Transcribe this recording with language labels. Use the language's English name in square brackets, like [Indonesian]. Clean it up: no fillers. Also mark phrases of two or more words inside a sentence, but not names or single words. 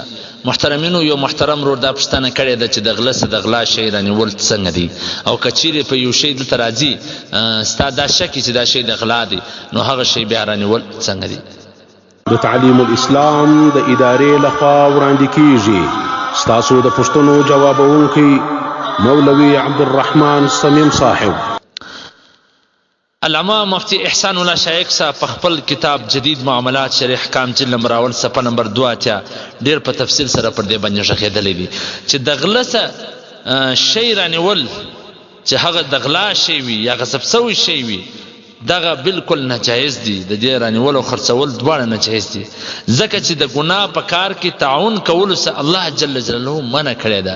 [Pashto] محترمینو، یو محترم رور دا پښتنه کړی ده چې د غله څه د غلا شی رانیول څنګه دی، او کچیرې په یو شی دلته راځي ستا دا شکي چې دا شی د غلا دی، نو هغه شی بیا رانیول څنګه دی. د تعلیم الاسلام د ادارې لخوا وړاندې کیږي. ستاسو د پوښتنو جوابونکی مولوي عبدالرحمن صمیم صاحب. علامه مفتی احسان الله شایق صاحب په خپل کتاب جدید معاملات شرح احکام جلد نمبر اول صفحه نمبر 2 ډیر په تفصیل سره پر دې باندې ژغېدلې دي چې د غله څه شی رانیول چې هغه د غلا شی وي یا غصب سوی شی وي، دغه بالکل ناجایز دي. د دې رانیول او خرڅول دواړه ناجایز دي، ځکه چې د ګناه په کار کې تعاون کول سه الله جل جلاله منع کړی ده.